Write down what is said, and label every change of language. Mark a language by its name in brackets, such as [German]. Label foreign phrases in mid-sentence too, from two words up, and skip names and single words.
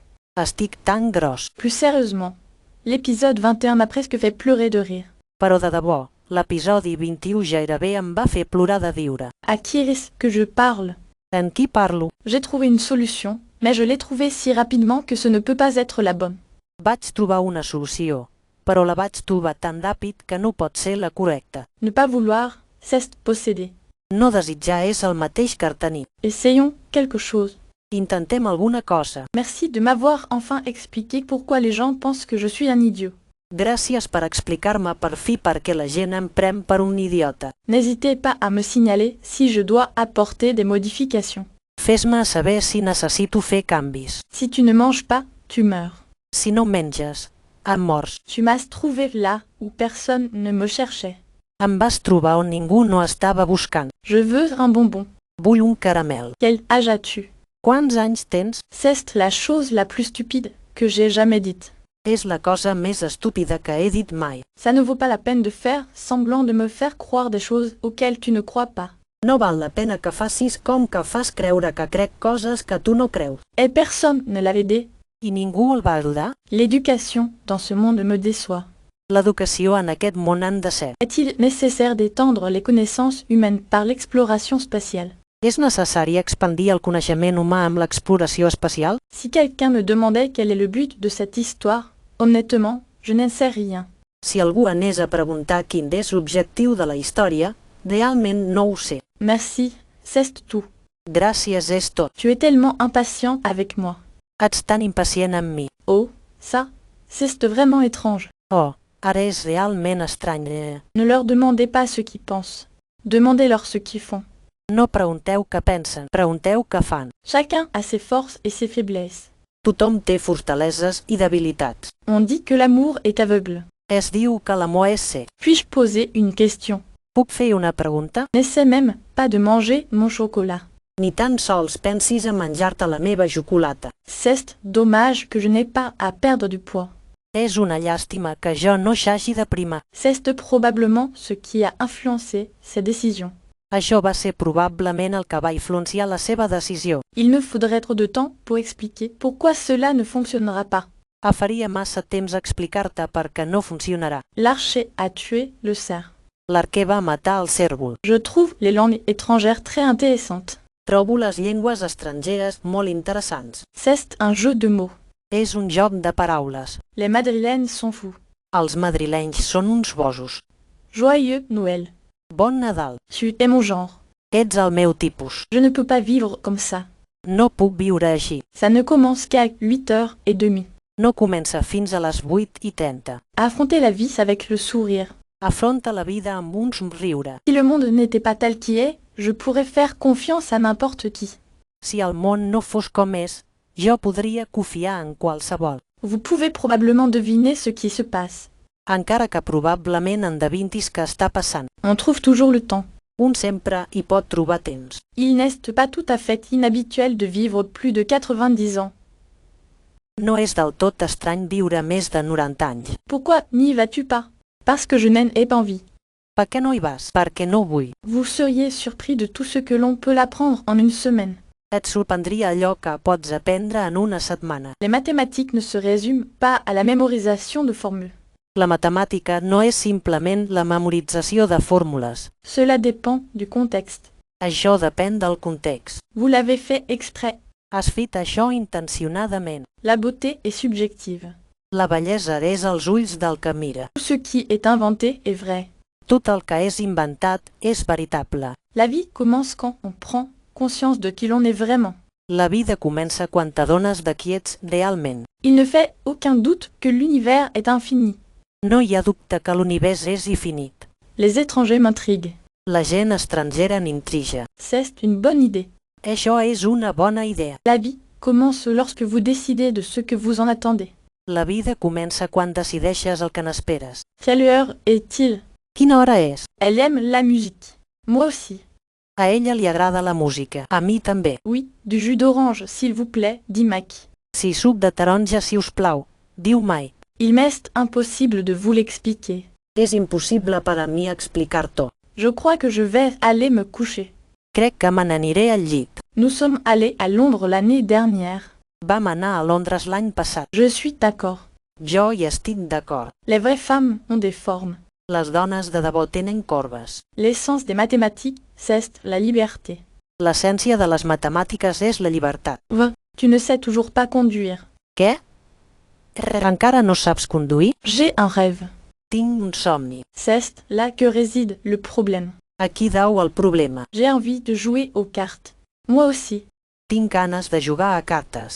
[Catalan] Estic tan gros. [French] Plus sérieusement, l'épisode 21 m'a presque fait pleurer de rire. [Catalan] Però de debò, l'episodi 21 gairebé em va fer plorar de riure. [French] À qui est-ce que je parle? [Catalan] En qui parlo? [French] J'ai trouvé une solution, mais je l'ai trouvée si rapidement que ce ne peut pas être la bonne. [Catalan] Vaig trobar una solució, però la vaig trobar tan ràpid que no pot ser la correcta. [French] Ne pas vouloir, c'est posséder. [Catalan] No desitjar és el mateix que tenir. [French] Essayons quelque chose. [Catalan] Intentem alguna cosa. [French] Merci de m'avoir enfin expliqué pourquoi les gens pensent que je suis un idiot. [Catalan] Gràcies per explicar-me per fi per què la gent em pren per un idiota. [French] N'hésitez pas à me signaler si je dois apporter des modifications. [Catalan] Fes-me saber si necessito fer canvis. [French] Si tu ne manges pas, tu meurs. [Catalan] Si no menges, em mors. [French] Tu m'as trouvé là où personne ne me cherchait. [Catalan] Em vas trobar on ningú no estava buscant. [French] Je veux un bonbon. [Catalan] Vull un caramel. [French] Quel âge as-tu? [Catalan] Quants anys tens? [French] C'est la chose la plus stupide que j'ai jamais dite. [Catalan] És la cosa més estúpida que he dit mai. [French] Ça ne vaut pas la peine de faire semblant de me faire croire des choses auxquelles tu ne crois pas. [Catalan] No val la pena que facis com que fas creure que crec coses que tu no creus. [French] Et personne ne l'a aidé. [Catalan] I ningú el va ajudar? [French] L'éducation dans ce monde me déçoit. [Catalan] L'educació en aquest món han de ser. [French] Est-il nécessaire d'étendre les connaissances humaines par l'exploration spatiale? [Catalan] És necessari expandir el coneixement humà amb l'exploració espacial? [French] Si quelqu'un me demandait quel est le but de cette histoire, honnêtement, je n'en sais rien. [Catalan] Si algú anés a preguntar quin és l'objectiu de la història, realment no ho sé. [French] Merci, c'est tout. [Catalan] Gràcies és tot. [French] Tu es tellement impatient avec moi. [Catalan] Ets tan impacient amb mi. [French] Oh, ça, c'est vraiment étrange. [Catalan] Oh, ara és realment estrany. [French] Ne leur demandez pas ce qu'ils pensent. Demandez-leur ce qu'ils font. [Catalan] No pregunteu què pensen, pregunteu què fan. [French] Chacun a ses forces et ses faiblesses. [Catalan] Tothom té fortaleses i debilitats. [French] On dit que l'amour est aveugle. [Catalan] Es diu que l'amor és cec. [French] Puis-je poser une question? [Catalan] Puc fer una pregunta? [French] N'essaie même pas de manger mon chocolat. [Catalan] Ni tan sols pensis a menjar-te la meva xocolata. [French] C'est dommage que je n'ai pas à perdre du poids. [Catalan] És una llàstima que jo no s'hagi de primar. [French] C'est probablement ce qui a influencé ses décisions. [Catalan] Això va ser probablement el que va influenciar la seva decisió. [French] Il me faudrait trop de temps pour expliquer pourquoi cela ne fonctionnera pas. [Catalan] Faria massa temps explicar-te per què no funcionarà. [French] L'archer a tué le cerf. [Catalan] L'arquer va matar el cérvol. [French] Je trouve les langues étrangères très intéressantes. [Catalan] Trobo les llengües estrangeres molt interessants. [French] C'est un jeu de mots. [Catalan] És un joc de paraules. [French] Les madrilènes sont fous. [Catalan] Els madrilenys són uns bojos. [French] Joyeux Noël. [Catalan] Bon Nadal. [French] Tu es mon genre. [Catalan] Ets el meu tipus. [French] Je ne peux pas vivre comme ça. [Catalan] No puc viure així. [French] Ça ne commence qu'à 8h30. [Catalan] No comença fins a les 8:30. [French] Affronter la vie avec le sourire. [Catalan] Afronta la vida amb un somriure. [French] Si le monde n'était pas tel qu'il est, je pourrais faire confiance à n'importe qui. [Catalan] Si el món no fos com és, jo podria confiar en qualsevol. [French] Vous pouvez probablement deviner ce qui se passe. [Catalan] Encara que probablement endevintis què està passant. [French] On trouve toujours le temps. [Catalan] Un sempre hi pot trobar temps. [French] Il n'est pas tout à fait inhabituel de vivre plus de 90 ans. [Catalan] No és del tot estrany viure més de 90 anys. [French] Pourquoi n'y vas-tu pas? Parce que je n'en ai pas envie. [Catalan] Per què no hi vas? Perquè no vull. [French] Vous seriez surpris de tout ce que l'on peut l'apprendre en une semaine. [Catalan] Et sorprendria allò que pots aprendre en una setmana. [French] Les mathématiques ne se résument pas à la mémorisation de formules. [Catalan] La matemàtica no és simplement la memorització de fórmules. [French] Cela dépend du contexte. [Catalan] Això depèn del context. [French] Vous l'avez fait exprès. [Catalan] Has fet això intencionadament. [French] La beauté est subjective. [Catalan] La bellesa és als ulls del que mira. [French] Tout ce qui est inventé est vrai. [Catalan] Tot el que és inventat és veritable. [French] La vie commence quand on prend conscience de qui l'on est vraiment. [Catalan] La vida comença quan t'adones de qui ets realment. [French] Il ne fait aucun doute que l'univers est infini. [Catalan] No hi ha dubte que l'univers és infinit. [French] Les étrangers m'intriguent. [Catalan] La gent estrangera n'intriga. [French] C'est une bonne idée. [Catalan] Això és una bona idea. [French] La vie commence lorsque vous décidez de ce que vous en attendez. [Catalan] La vida comença quan decideixes el que n'esperes. [French] Quelle heure est-il? [Catalan] Quina hora és? [French] Elle aime la musique. Moi aussi. [Catalan] A ella li agrada la música. A mi també. [French] Oui, du jus d'orange, s'il vous plaît, dit Mac. [Catalan] Si suc de taronja, si us plau, diu Mike. [French] Il m'est impossible de vous l'expliquer. [Catalan] És impossible per a mi explicar-t'ho. [French] Je crois que je vais aller me coucher. [Catalan] Crec que me n'aniré al llit. [French] Nous sommes allés à Londres l'année dernière. [Catalan] Vam anar a Londres l'any passat. [French] Je suis d'accord. [Catalan] Jo hi estic d'acord. [French] Les vraies femmes ont des formes. [Catalan] Les dones de debò tenen corbes. [French] L'essence des mathématiques, c'est la liberté. [Catalan] L'essència de les matemàtiques és la llibertat. [French] Tu ne sais toujours pas conduire. [Catalan] Què? Encara no saps conduir? [French] J'ai un rêve. [Catalan] Tinc un somni. [French] C'est là que réside le problème. [Catalan] Aquí dau el problema. [French] J'ai envie de jouer aux cartes. Moi aussi. [Catalan] Tinc ganes de jugar a cartes.